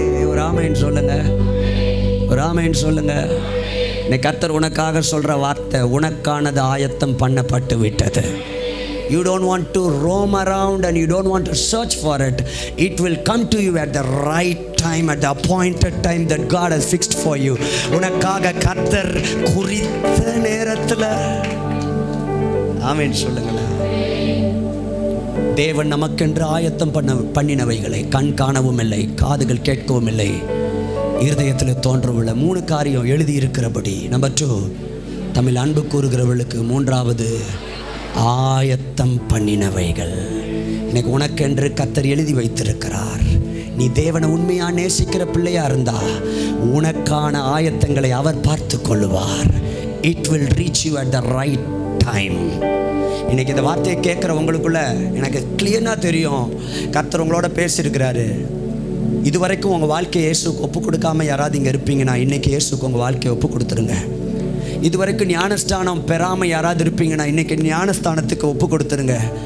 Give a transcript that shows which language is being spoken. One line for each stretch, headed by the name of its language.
Tamil: ஒரு ஆமென் சொல்லுங்க, ஒரு ஆமென் சொல்லுங்க. இன்னைக்கு கர்த்தர் உனக்காக சொல்ற வார்த்தை, உனக்கானது ஆயத்தம் பண்ணப்பட்டு விட்டது.
English: You don't want to roam around and you don't want to search for it. It will come to you at the right time, at the appointed time that God has fixed for you.
Tamil: உனக்காக கர்த்தர் குறித்த நேரத்தில். ஆமென் சொல்லுங்களேன். தேவன் நமக்கென்று ஆயத்தம் பண்ணினவைகளை கண் காணவும் இல்லை, காதுகள் கேட்கவும் இல்லை, இருதயத்தில் தோன்றவுள்ள 3 காரியம் எழுதி இருக்கிறபடி. நம்பர் 2, தமிழ் அன்பு கூறுகிறவர்களுக்கு 3வது ஆயத்தம் பண்ணினவைகள். இன்னைக்கு உனக்கென்று கர்த்தர் எழுதி வைத்திருக்கிறார். நீ தேவனை உண்மையா நேசிக்கிற பிள்ளையா இருந்தா உனக்கான ஆயத்தங்களை அவர் பார்த்து கொள்ளுவார்.
English: It will reach you at the right time.
Tamil: இன்னைக்கு இந்த வார்த்தையை கேட்குற உங்களுக்குள்ள எனக்கு கிளியராக தெரியும், கர்த்தர் உங்களோட பேசியிருக்கிறாரு. இதுவரைக்கும் உங்கள் வாழ்க்கையை இயேசுக்கு ஒப்பு கொடுக்காம யாராவது இங்கே இருப்பீங்கன்னா இன்னைக்கு இயேசுக்கு உங்கள் வாழ்க்கையை ஒப்பு கொடுத்துருங்க. இதுவரைக்கும் ஞானஸ்தானம் பெறாமல் யாராவது இருப்பீங்கன்னா இன்னைக்கு ஞானஸ்தானத்துக்கு ஒப்பு கொடுத்துருங்க.